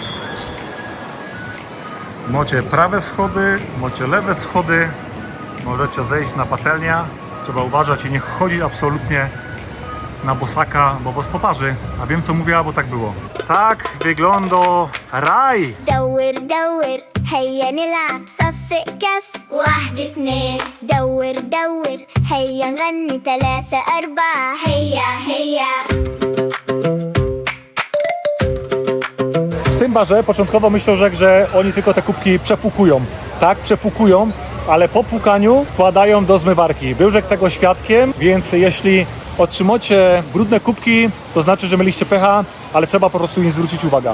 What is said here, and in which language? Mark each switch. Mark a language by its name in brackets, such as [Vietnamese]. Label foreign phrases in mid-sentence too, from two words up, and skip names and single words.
[Polish] Macie prawe schody, macie lewe schody, możecie zejść na patelnię. Trzeba uważać i nie chodzić absolutnie na bosaka, bo was poparzy. A wiem co mówię, bo tak było. Tak wygląda raj! [Arabic] دور دور هيا نلعب صفق كف واحد اتنين دور دور هيا نغني تلاتة أربعة هيا هيا. [Polish] W tym barze początkowo myślał, że oni tylko te kubki przepukują. Tak, przepukują, ale po pukaniu wkładają do zmywarki. Był Rzek tego świadkiem, więc jeśli otrzymacie brudne kubki, to znaczy, że mieliście pecha, ale trzeba po prostu im zwrócić uwagę.